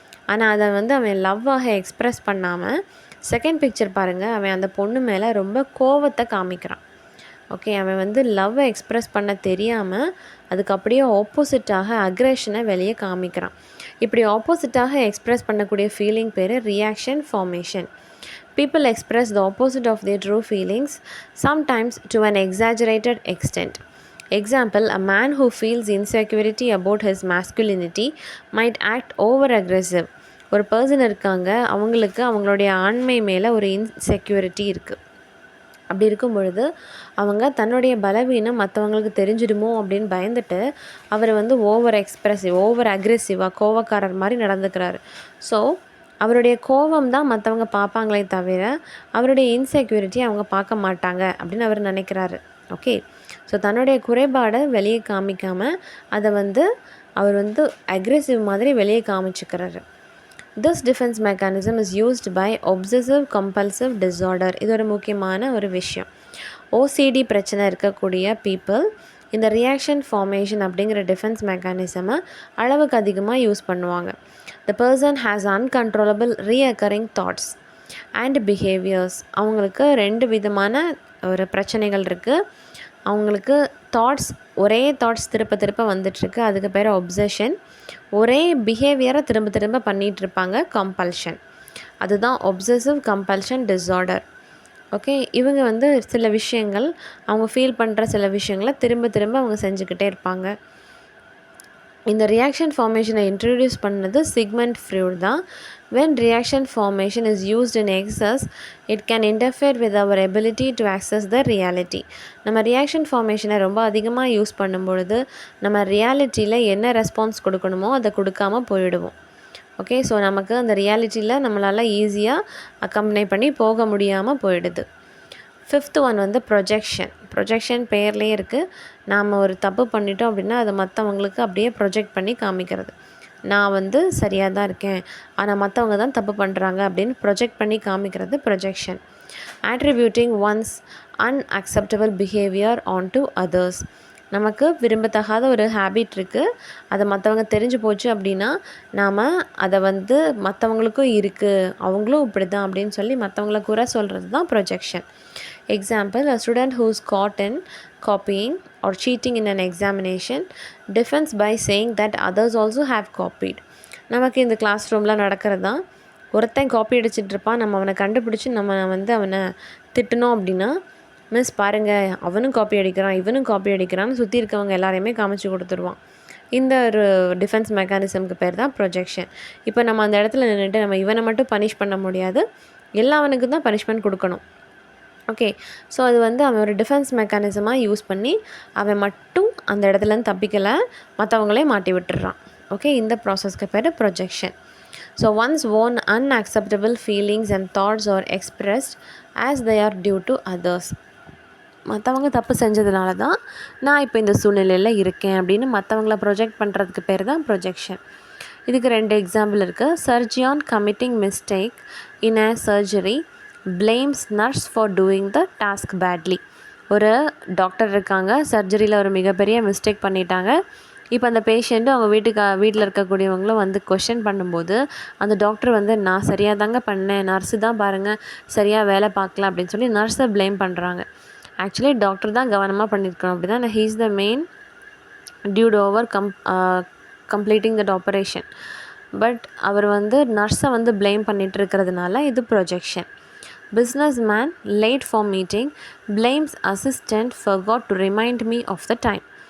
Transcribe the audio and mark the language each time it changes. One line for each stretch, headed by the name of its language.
Tamil: ஆனால் அதை வந்து அவன் லவ்வாக எக்ஸ்ப்ரெஸ் பண்ணாமல் செகண்ட் பிக்சர் பாருங்கள், அவன் அந்த பொண்ணு மேலே ரொம்ப கோவத்தை காமிக்கிறான். ஓகே, அவன் வந்து லவ்வை எக்ஸ்ப்ரெஸ் பண்ண தெரியாமல் அதுக்கு அப்படியே ஆப்போசிட்டாக அக்ரெஷனை வெளியே காமிக்கிறான். இப்படி ஆப்போசிட்டாக எக்ஸ்ப்ரெஸ் பண்ணக்கூடிய ஃபீலிங் பேர் reaction formation.
English: People express the opposite of their true feelings, sometimes to an exaggerated extent. Example, a man who feels insecurity about his masculinity might act over-aggressive.
Tamil: ஒரு பர்சன் இருக்காங்க, அவங்களுக்கு அவங்களுடைய ஆண்மை மேலே ஒரு இன்செக்யூரிட்டி இருக்குது. அப்படி இருக்கும் பொழுது அவங்க தன்னுடைய பலவீனம் மற்றவங்களுக்கு தெரிஞ்சிடுமோ அப்படின்னு பயந்துட்டு அவர் வந்து ஓவர் அக்ரெசிவாக கோவக்காரர் மாதிரி நடந்துக்கிறாரு. ஸோ அவருடைய கோபம் தான் மற்றவங்க பார்ப்பாங்களே தவிர அவருடைய இன்செக்யூரிட்டி அவங்க பார்க்க மாட்டாங்க அப்படின்னு அவர் நினைக்கிறாரு. ஓகே, ஸோ தன்னுடைய குறைபாடை வெளியே காமிக்காமல் அதை வந்து அவர் வந்து அக்ரெசிவ் மாதிரி வெளியே காமிச்சுக்கிறாரு.
English: This defence mechanism is used by obsessive compulsive disorder.
Tamil: இது ஒரு முக்கியமான ஒரு விஷயம். ஓசிடி பிரச்சனை இருக்கக்கூடிய பீப்புள் இந்த ரியாக்ஷன் ஃபார்மேஷன் அப்படிங்கிற டிஃபென்ஸ் மெக்கானிசமை அளவுக்கு அதிகமாக யூஸ் பண்ணுவாங்க.
English: The person has uncontrollable reoccurring thoughts and behaviors.
Tamil: அவங்களுக்கு 2 விதமான ஒரு பிரச்சனைகள் இருக்குது. அவங்களுக்கு ஒரே தாட்ஸ் திரும்ப வந்துட்டுருக்கு, அதுக்கு பேர் ஒப்சஷன். ஒரே பிஹேவியரை திரும்ப பண்ணிகிட்ருப்பாங்க, கம்பல்ஷன். அதுதான் ஒப்சசிவ் கம்பல்ஷன் டிஸார்டர். ஓகே, இவங்க வந்து சில விஷயங்கள் அவங்க ஃபீல் பண்ணுற சில விஷயங்களை திரும்ப அவங்க செஞ்சுக்கிட்டே இருப்பாங்க. இந்த ரியாக்ஷன் ஃபார்மேஷனை இன்ட்ரடியூஸ் பண்ணது சிக்மண்ட் ஃப்ரூட் தான்.
English: When reaction formation is used in excess, it can interfere with our ability to access the reality.
Tamil: நம்ம ரியாக்ஷன் ஃபார்மேஷனை ரொம்ப அதிகமாக யூஸ் பண்ணும்பொழுது நம்ம ரியாலிட்டியில் என்ன ரெஸ்பான்ஸ் கொடுக்கணுமோ அதை கொடுக்காமல் போயிடுவோம். ஓகே, ஸோ நமக்கு அந்த ரியாலிட்டியில் நம்மளால் ஈஸியாக அக்கம்பனி பண்ணி போக முடியாமல் போயிடுது. 5th ஒன் வந்து ப்ரொஜெக்ஷன் பேர்லேயே இருக்குது. நாம் ஒரு தப்பு பண்ணிட்டோம் அப்படின்னா அதை மற்றவங்களுக்கு அப்படியே ப்ரொஜெக்ட் பண்ணி காமிக்கிறது. நான் வந்து சரியாக தான் இருக்கேன், ஆனால் மற்றவங்க தான் தப்பு பண்ணுறாங்க அப்படின்னு ப்ரொஜெக்ட் பண்ணி காமிக்கிறது projection.
English: attributing one's unacceptable behavior onto others.
Tamil: நமக்கு விரும்பத்தகாத ஒரு ஹேபிட் இருக்குது, அதை மற்றவங்க தெரிஞ்சு போச்சு அப்படின்னா நாம் அதை வந்து மற்றவங்களுக்கும் இருக்குது, அவங்களும் இப்படி தான் அப்படின்னு சொல்லி மற்றவங்கள குறை சொல்கிறது தான் projection.
English: Example, a student who is caught in copying or cheating in an examination defends by saying that others also have copied.
Tamil: நமக்கு இந்த கிளாஸ் ரூமில் நடக்கிறது தான். ஒருத்தன் காப்பி அடிச்சிட்டு இருப்பான், நம்ம அவனை கண்டுபிடிச்சி நம்ம வந்து அவனை திட்டணும் அப்படின்னா, மிஸ் பாருங்கள் அவனும் காப்பி அடிக்கிறான் இவனும் காப்பி அடிக்கிறான்னு சுற்றி இருக்கவங்க எல்லாரையுமே காமிச்சு கொடுத்துருவான். இந்த ஒரு டிஃபென்ஸ் மெக்கானிசம்க்கு பேர் தான் ப்ரொஜெக்ஷன். இப்போ நம்ம அந்த இடத்துல நின்றுட்டு நம்ம இவனை மட்டும் பனிஷ் பண்ண முடியாது, எல்லாவனுக்கும் தான் பனிஷ்மெண்ட் கொடுக்கணும். ஓகே, ஸோ அது வந்து அவன் ஒரு டிஃபென்ஸ் மெக்கானிசமாக யூஸ் பண்ணி அவன் மட்டும் அந்த இடத்துலேருந்து தப்பிக்கலை, மற்றவங்களே மாட்டி விட்டுடுறான். ஓகே, இந்த ப்ராசஸ்க்கு பேர் projection.
English: So one's own unacceptable feelings and thoughts are expressed as they are due to others.
Tamil: மற்றவங்க தப்பு செஞ்சதுனால தான் நான் இப்போ இந்த சூழ்நிலையில் இருக்கேன் அப்படின்னு மற்றவங்கள ப்ரொஜெக்ட் பண்ணுறதுக்கு பேர் தான் ப்ரொஜெக்ஷன். இதுக்கு 2 எக்ஸாம்பிள் இருக்குது.
English: surgeon committing mistake in a surgery blames nurse for doing the task badly.
Tamil: ஒரு டாக்டர் இருக்காங்க, சர்ஜரியில் ஒரு மிகப்பெரிய மிஸ்டேக் பண்ணிட்டாங்க. இப்போ அந்த பேஷண்ட்டு அவங்க வீட்டில் இருக்கக்கூடியவங்களும் வந்து கொஷின் பண்ணும்போது அந்த டாக்டர் வந்து நான் சரியாக தாங்க பண்ணேன், நர்ஸு தான் பாருங்கள் சரியாக வேலை பார்க்கல அப்படின்னு சொல்லி நர்ஸை ப்ளேம் பண்ணுறாங்க. ஆக்சுவலி டாக்டர் தான் கவனமாக பண்ணியிருக்கணும் அப்படி தான்.
English: He is the main dude over completing that operation.
Tamil: But அவர் வந்து நர்ஸை வந்து ப்ளேம் பண்ணிகிட்டு இருக்கிறதுனால இது projection.
English: Businessman late for meeting blames assistant forgot to remind me of the time.